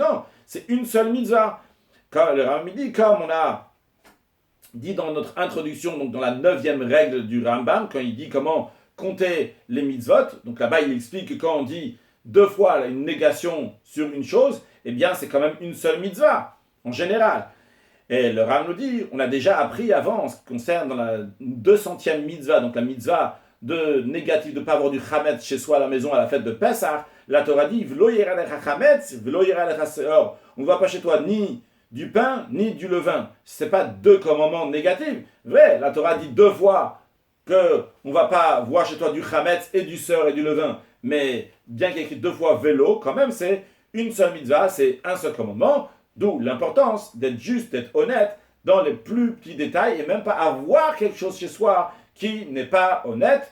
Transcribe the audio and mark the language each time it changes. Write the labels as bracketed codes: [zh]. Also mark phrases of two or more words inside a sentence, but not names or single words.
[fr] Non, c'est une seule mitzvah. Quand le Rambam dit, comme on a dit dans notre introduction, donc dans la 9e règle du Rambam, quand il dit comment compter les mitzvot, donc là-bas il explique que quand on dit deux fois une négation sur une chose, eh bien c'est quand même une seule mitzvah, en général. Et le Ram nous dit, on a déjà appris avant, en ce qui concerne dans la 200e mitzvah, donc la mitzvah de négatif, de ne pas avoir du chametz chez soi à la maison à la fête de Pessah, la Torah dit, [he] ולא יראה לך חמץ, ולא יראה לך שאור. [fr] On ne va pas chez toi ni du pain, ni du levain. Ce n'est pas deux commandements négatifs. Vrai, la Torah dit deux fois qu'on ne va pas voir chez toi du chametz et du seor et du levain. Mais bien qu'il y ait écrit deux fois vélo, quand même c'est une seule mitzvah, c'est un seul commandement, d'où l'importance d'être juste, d'être honnête dans les plus petits détails et même pas avoir quelque chose chez soi qui n'est pas honnête.